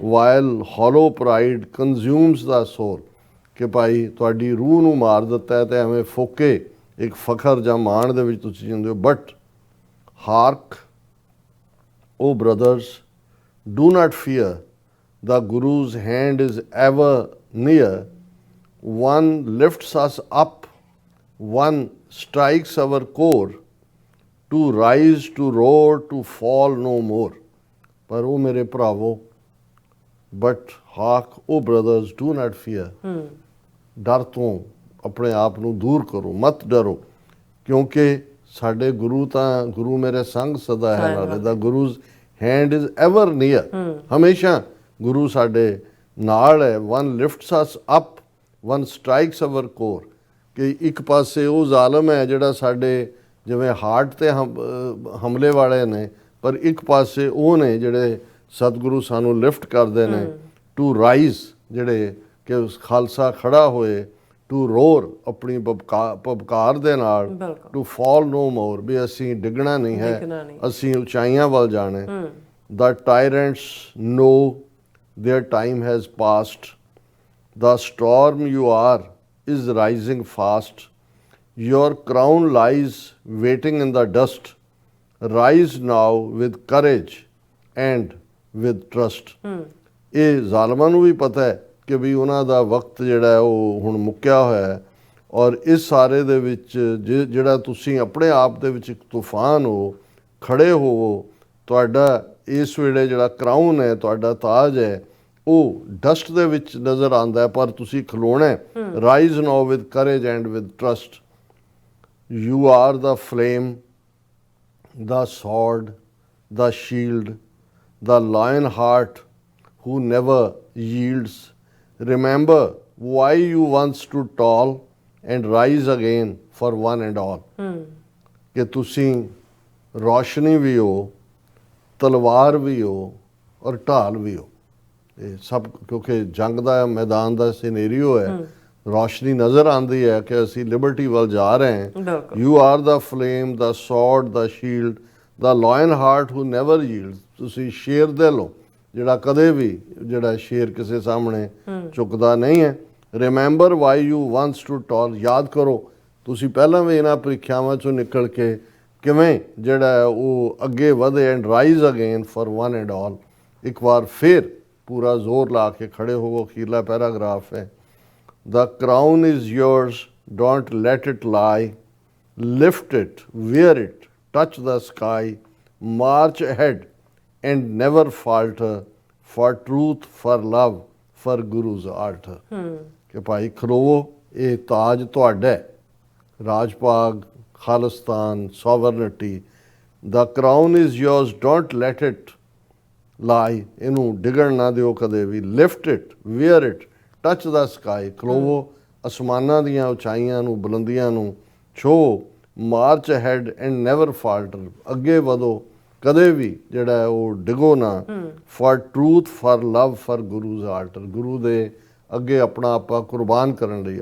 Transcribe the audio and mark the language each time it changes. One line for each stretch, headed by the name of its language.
English: while hollow pride consumes the soul,
Punjabi: ਕਿ ਭਾਈ ਤੁਹਾਡੀ ਰੂਹ ਨੂੰ ਮਾਰ ਦਿੱਤਾ ਹੈ ਤੇ ਐਵੇਂ ਫੋਕੇ ਇੱਕ ਫਖਰ ਜਾਂ ਮਾਣ ਦੇ ਵਿੱਚ ਤੁਸੀਂ ਜਿੰਦੇ ਹੋ।
English: But hark O brothers, do not fear, the Guru's hand is ever near. One lifts us up, one strikes our core, to rise, to roar, to fall no more.
Punjabi: ਪਰ ਉਹ ਮੇਰੇ ਭਰਾਵੋ,
English: but hark, O brothers, do not fear.
Punjabi: ਡਰ ਤੋਂ ਆਪਣੇ ਆਪ ਨੂੰ ਦੂਰ ਕਰੋ, ਮਤ ਡਰੋ, ਕਿਉਂਕਿ ਸਾਡੇ ਗੁਰੂ ਤਾਂ ਗੁਰੂ ਮੇਰੇ ਸੰਗ ਸਦਾ ਹੈ ਨਾਲੇ।
English: the Guru's hand is ever near,
Punjabi: ਹਮੇਸ਼ਾ ਗੁਰੂ ਸਾਡੇ ਨਾਲ ਹੈ।
English: one lifts us up, one strikes our core,
Punjabi: ਕਿ ਇੱਕ ਪਾਸੇ ਉਹ ਜ਼ਾਲਮ ਹੈ ਜਿਹੜਾ ਸਾਡੇ ਜਿਵੇਂ ਹਾਰਟ ਤੇ ਹਮਲੇ ਵਾਲੇ ਨੇ, ਪਰ ਇੱਕ ਪਾਸੇ ਉਹ ਨੇ ਜਿਹੜੇ ਸਤਿਗੁਰੂ ਸਾਨੂੰ ਲਿਫਟ ਕਰਦੇ ਨੇ।
English: to rise,
Punjabi: ਜਿਹੜੇ ਕਿ ਉਸ ਖਾਲਸਾ ਖੜਾ ਹੋਏ।
English: to roar,
Punjabi: ਆਪਣੀ ਪਬਕਾਰ ਦੇ ਨਾਲ।
English: to fall no more,
Punjabi: ਵੀ ਅਸੀਂ ਡਿੱਗਣਾ ਨਹੀਂ ਹੈ, ਅਸੀਂ ਉਚਾਈਆਂ ਵੱਲ ਜਾਣਾ।
English: The tyrants know their time has passed. The storm you are is rising fast. Your crown lies waiting in the dust. Rise now with courage and with trust.
Punjabi: ਇਹ ਜ਼ਾਲਮਾਂ ਨੂੰ ਵੀ ਪਤਾ ਹੈ ਕਿ ਵੀ ਉਹਨਾਂ ਦਾ ਵਕਤ ਜਿਹੜਾ ਉਹ ਹੁਣ ਮੁੱਕਿਆ ਹੋਇਆ ਹੈ, ਔਰ ਇਸ ਸਾਰੇ ਦੇ ਵਿੱਚ ਜਿਹੜਾ ਤੁਸੀਂ ਆਪਣੇ ਆਪ ਦੇ ਵਿੱਚ ਇੱਕ ਤੂਫਾਨ ਹੋ, ਖੜੇ ਹੋਵੋ। ਤੁਹਾਡਾ ਇਸ ਵੇਲੇ ਜਿਹੜਾ ਕਰਾਊਨ ਹੈ, ਤੁਹਾਡਾ ਤਾਜ ਹੈ, ਉਹ ਡਸਟ ਦੇ ਵਿੱਚ ਨਜ਼ਰ ਆਉਂਦਾ ਹੈ, ਪਰ ਤੁਸੀਂ ਖਲੋਣਾ ਹੈ।
English: Rise now with courage and with trust. You are the flame, the sword, the shield, the lion heart who never yields. Remember why you once stood tall and rise again for one and all.
Punjabi: ਕਿ ਤੁਸੀਂ ਰੋਸ਼ਨੀ ਵੀ ਹੋ, ਤਲਵਾਰ ਵੀ ਹੋ, ਔਰ ਢਾਲ ਵੀ ਹੋ। ਇਹ ਸਭ ਕਿਉਂਕਿ ਜੰਗ ਦਾ ਮੈਦਾਨ ਦਾ ਸਿਨੈਰੀਓ ਹੈ। ਰੋਸ਼ਨੀ ਨਜ਼ਰ ਆਉਂਦੀ ਹੈ ਕਿ ਅਸੀਂ ਲਿਬਰਟੀ ਵੱਲ ਜਾ ਰਹੇ ਹਾਂ।
English: You are the flame, the sword, the shield, the lion heart who never yield.
Punjabi: ਤੁਸੀਂ ਸ਼ੇਰ ਦਿਲ ਹੋ, ਜਿਹੜਾ ਕਦੇ ਵੀ ਜਿਹੜਾ ਸ਼ੇਰ ਕਿਸੇ ਸਾਹਮਣੇ ਝੁਕਦਾ ਨਹੀਂ ਹੈ।
English: remember why you once stood tall,
Punjabi: ਯਾਦ ਕਰੋ ਤੁਸੀਂ ਪਹਿਲਾਂ ਵੀ ਇਹਨਾਂ ਪ੍ਰੀਖਿਆਵਾਂ ਚੋਂ ਨਿਕਲ ਕੇ ਕਿਵੇਂ ਜਿਹੜਾ ਹੈ ਉਹ ਅੱਗੇ ਵਧੇ।
English: And rise again for one and all.
Punjabi: ਇੱਕ ਵਾਰ ਫਿਰ ਪੂਰਾ ਜ਼ੋਰ ਲਾ ਕੇ ਖੜੇ ਹੋਵੋ। ਅਖੀਰਲਾ ਪੈਰਾਗ੍ਰਾਫ ਹੈ।
English: The crown is yours, don't let it lie. Lift it, wear it, touch the sky, march ahead and never falter, for truth, for love, for Guru's altar.
Punjabi: ਕਿ ਭਾਈ ਖਲੋਵੋ, ਇਹ ਤਾਜ ਤੁਹਾਡਾ ਹੈ। ਰਾਜ ਭਾਗ, Khalistan, sovereignty.
English: The crown is yours, don't let it lie.
Punjabi: ਇਹਨੂੰ ਡਿੱਗਣ ਨਾ ਦਿਓ ਕਦੇ ਵੀ।
English: Lift it, wear it, touch the sky,
Punjabi: ਖਲੋਵੋ ਅਸਮਾਨਾਂ ਦੀਆਂ ਉਚਾਈਆਂ ਨੂੰ, ਬੁਲੰਦੀਆਂ ਨੂੰ ਛੋ।
English: march ahead and never falter,
Punjabi: ਅੱਗੇ ਵਧੋ, ਕਦੇ ਵੀ ਜਿਹੜਾ ਉਹ ਡਿਗੋ ਨਾ।
English: for truth, for love, for Guru's altar,
Punjabi: ਗੁਰੂ ਦੇ ਅੱਗੇ ਆਪਣਾ ਆਪਾਂ ਕੁਰਬਾਨ ਕਰਨ ਲਈ।